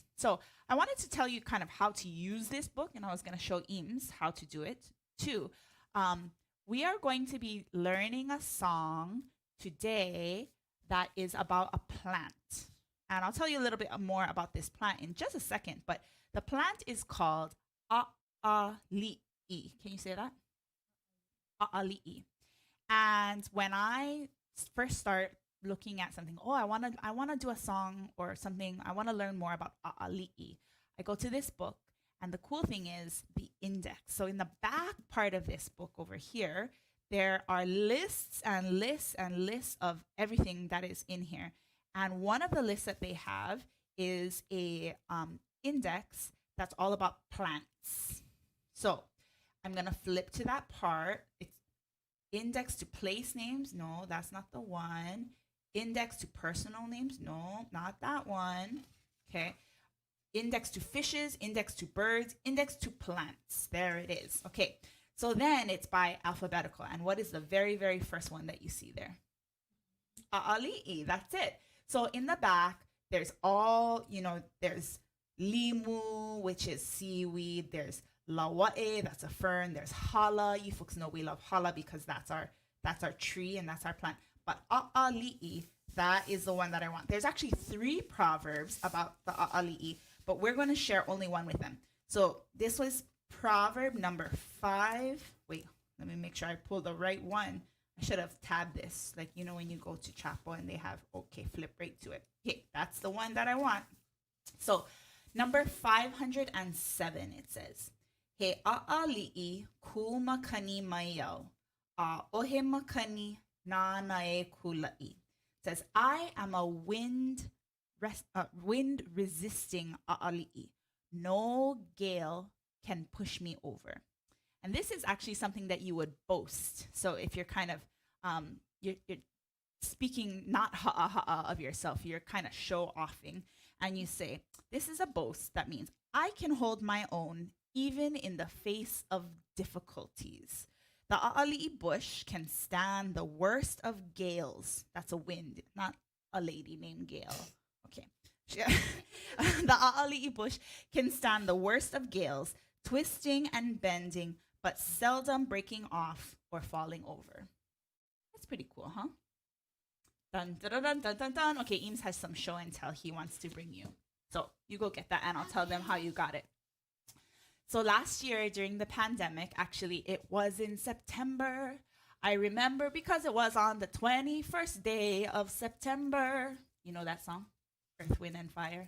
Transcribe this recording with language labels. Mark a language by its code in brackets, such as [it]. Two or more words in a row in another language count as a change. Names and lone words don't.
[en] So I wanted to tell you kind of how to use this book, and I was going to show Eames how to do it too. We are going to be learning a song today that is about a plant. And I'll tell you a little bit more about this plant in just a second, but the plant is called ʻAʻaliʻi. Can you say that? ʻAʻaliʻi. And when I first start looking at something, I want to do a song or something, I want to learn more about ʻAʻaliʻi, I go to this book, and the cool thing is the index. So in the back part of this book over here, there are lists and lists and lists of everything that is in here. And one of the lists that they have is a index that's all about plants. So I'm going to flip to that part. It's index to place names. No, that's not the one. Index to personal names. No, not that one. Okay. Index to fishes, index to birds, index to plants. There it is. Okay. So then it's by alphabetical. And what is the very, very first one that you see there? ʻAʻaliʻi. That's it. So in the back, there's all, there's limu, which is seaweed. There's lauaʻe, that's a fern. There's hala. You folks know we love hala because that's our tree and that's our plant. But ʻAʻaliʻi, that is the one that I want. There's actually 3 proverbs about the ʻAʻaliʻi, but we're going to share only one with them. So this was proverb number 5. Wait, let me make sure I pull the right one. I should have tabbed this, like, when you go to Chapo and they have, flip right to it. Okay, that's the one that I want. So number 507, it says, [haw] He ʻaʻaliʻi ku makani mai au, a ohe makani nā nae kulaʻi. [en] It says, I am a wind resisting ʻaʻaliʻi. No gale can push me over. And this is actually something that you would boast. So if you're kind of, you're speaking not ha'a ha'a of yourself, you're kind of show offing, and you say, this is a boast. That means I can hold my own even in the face of difficulties. The ʻAʻaliʻi bush can stand the worst of gales. That's a wind, not a lady named Gail. Okay. The ʻAʻaliʻi bush can stand the worst of gales, twisting and bending, but seldom breaking off or falling over. That's pretty cool, huh? Dun, dun, dun, dun, dun, dun. Okay, Eames has some show and tell he wants to bring you. So you go get that and I'll tell them how you got it. So last year during the pandemic, actually it was in September. I remember because it was on the 21st day of September. You know that song? Earth, Wind, and Fire.